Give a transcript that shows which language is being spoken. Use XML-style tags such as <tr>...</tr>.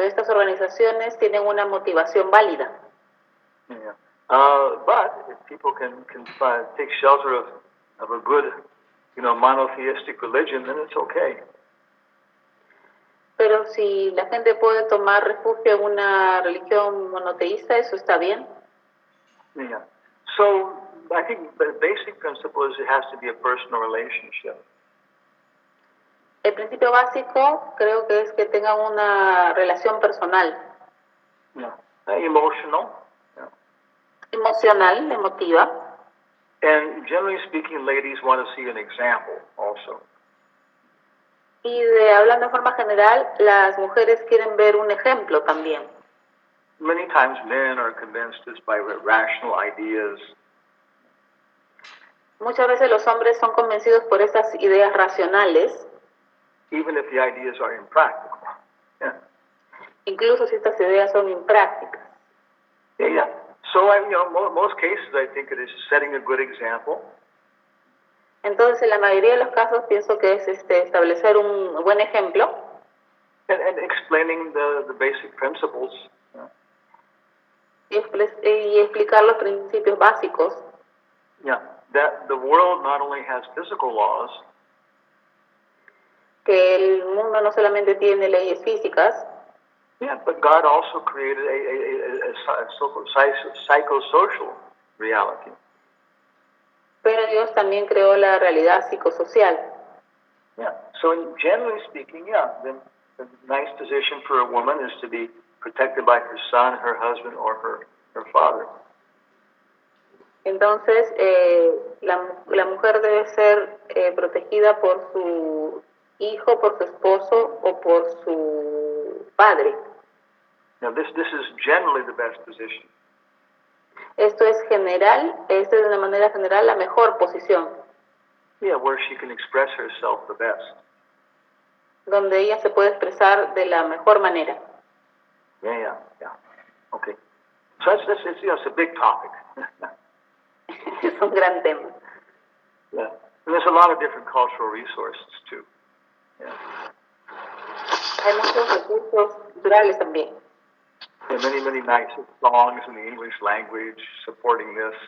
<es>Estas organizaciones tienen una motivación válida.</es> <en>Yeah. But if people can take shelter of a good, monotheistic religion, then it's okay.</en> <es>Pero si la gente puede tomar refugio en una religión monoteísta, eso está bien.</es> <en>Yeah. So I think the basic principle is it has to be a personal relationship.</en> <es>El principio básico creo que es que tengan una relación personal.</es> <en>Yeah. Emotional. Yeah.</en> <es>Emocional, emotiva.</es> <en>And generally speaking, ladies want to see an example also.</en> <es>Y hablando de forma general, las mujeres quieren ver un ejemplo también.</es> <en>Many times men are convinced just by rational ideas.</en> <es>Muchas veces los hombres son convencidos por estas ideas racionales.</es> <en>Even if the ideas are impractical. Yeah.</en> <es>Incluso si estas ideas son imprácticas.</es> <en>Yeah. So, most cases I think it is setting a good example.</en> <es>Entonces, en la mayoría de los casos pienso que es establecer un buen ejemplo.</es> <en>And explaining the basic principles.</en> <es>Y explicar los principios básicos.</es> <en>Yeah, that the world not only has physical laws.</en> <es>Que el mundo no solamente tiene leyes físicas.</es> <en>Yeah, but God also created a psychosocial reality.</en> <es>Pero Dios también creó la realidad psicosocial.</es> <en>Yeah. So, generally speaking, yeah, then the nice position for a woman is to be protected by her son, her husband, or her father.</en> <es>Entonces, la mujer debe ser protegida por su hijo, por su esposo o por su padre.</es> <en>Now, this is generally the best position.</en> <es>Esto es de una manera general la mejor posición.</es> <en>Yeah, where she can express herself the best.</en> <es>Donde ella se puede expresar de la mejor manera.</es> <en>Yeah. Okay. So it's a big topic.</en> <es>Es un gran tema.</es> <en>Yeah. And there's a lot of different cultural resources too. Yeah.</en> <es>Hay muchos recursos culturales también.</es> <en>There are many nice songs in the English language supporting this.</en>